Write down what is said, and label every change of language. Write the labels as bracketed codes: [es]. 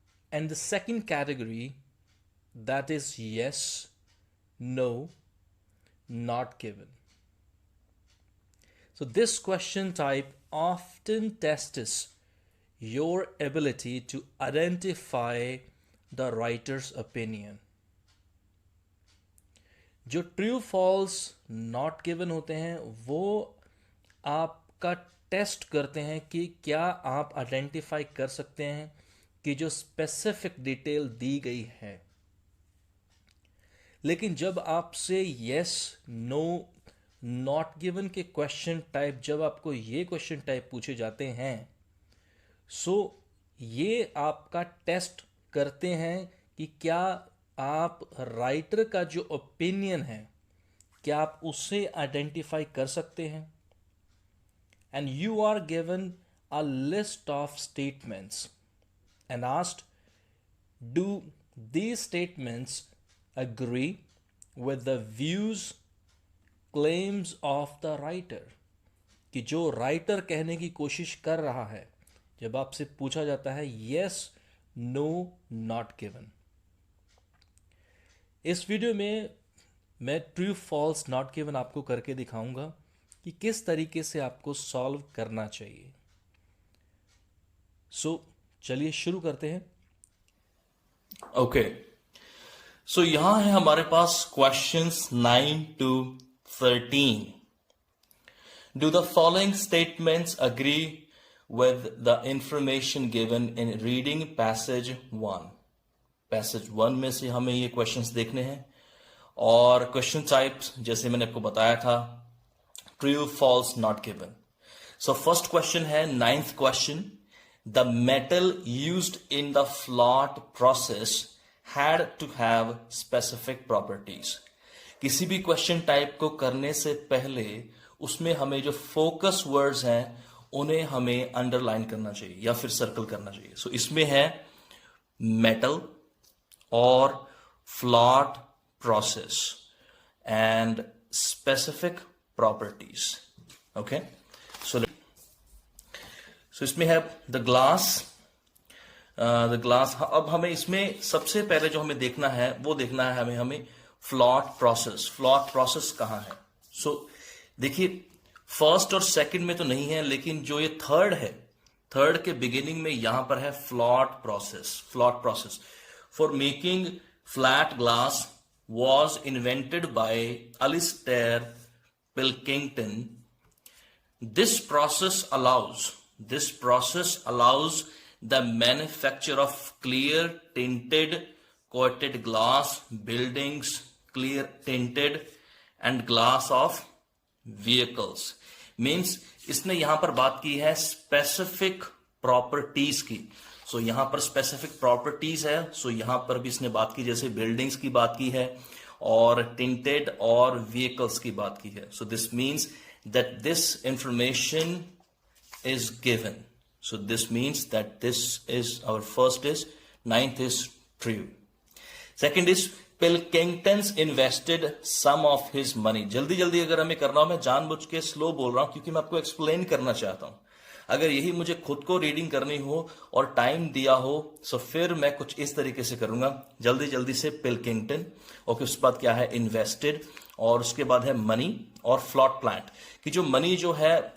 [en] And the second category, that is yes, no, not given. So this question type often tests your ability to identify the writer's opinion. [hi] जो true false not given होते हैं वो आपका test करते हैं कि क्या आप आइडेंटिफाई कर सकते हैं कि जो स्पेसिफिक डिटेल दी गई है। लेकिन जब आपसे यस, नो, नॉट गिवन के क्वेश्चन टाइप, जब आपको ये क्वेश्चन टाइप पूछे जाते हैं, सो ये आपका टेस्ट करते हैं कि क्या आप राइटर का जो ओपिनियन है क्या आप उसे आइडेंटिफाई कर सकते हैं। [en] And you are given a list of statements and asked, do these statements agree with the views, claims of the writer? [hi] कि जो राइटर कहने की कोशिश कर रहा है, जब आपसे पूछा जाता है yes, no, not given। इस वीडियो में मैं ट्रू फॉल्स नॉट गिवन आपको करके दिखाऊंगा कि किस तरीके से आपको सॉल्व करना चाहिए। चलिए शुरू करते हैं। ओके, सो यहां है हमारे पास questions 9 to 13। [en] Do the following statements agree with the information given in reading passage 1। [hi] Passage 1 में से हमें ये क्वेश्चंस देखने हैं और क्वेश्चन टाइप्स जैसे मैंने आपको बताया था, true, false, not given. So first question है 9th question, [en] the metal used in the float process had to have specific properties। [hi] किसी भी क्वेश्चन टाइप को करने से पहले उसमें हमें जो फोकस वर्ड्स हैं उन्हें हमें अंडरलाइन करना चाहिए या फिर सर्कल करना चाहिए। सो इसमें है मेटल और float process and specific properties. Okay, सो इसमें है द ग्लास। अब हमें इसमें सबसे पहले जो हमें देखना है वो देखना है हमें फ्लॉट प्रोसेस। फ्लॉट प्रोसेस कहां है? सो देखिए, फर्स्ट और सेकंड में तो नहीं है, लेकिन जो ये थर्ड है, थर्ड के बिगिनिंग में यहां पर है float process. [en] Float process for making flat glass was invented by Alastair Pilkington. This process allows the manufacture of clear tinted coated glass buildings, clear tinted and glass of vehicles। [hi] Means इसने यहां पर बात की है स्पेसिफिक प्रॉपर्टीज की। सो यहां पर specific properties है, सो यहां पर भी इसने बात की, जैसे बिल्डिंग्स की बात की है और टिंटेड और व्हीकल्स की बात की है। [en] So this means that this information is given। So this means that this is our first is 9th is true। Second is Pilkingtons invested some of his money। [hi] जल्दी जल्दी अगर हमें करना हो, मैं जानबूझ के स्लो बोल रहा हूं क्योंकि मैं आपको एक्सप्लेन करना चाहता हूं। अगर यही मुझे खुद को रीडिंग करनी हो और टाइम दिया हो तो फिर मैं कुछ इस तरीके से करूंगा, जल्दी जल्दी से पिल्किंगटन, ओके, उसके बाद क्या है इन्वेस्टेड, और उसके बाद है मनी और फ्लॉट प्लांट। कि जो मनी जो है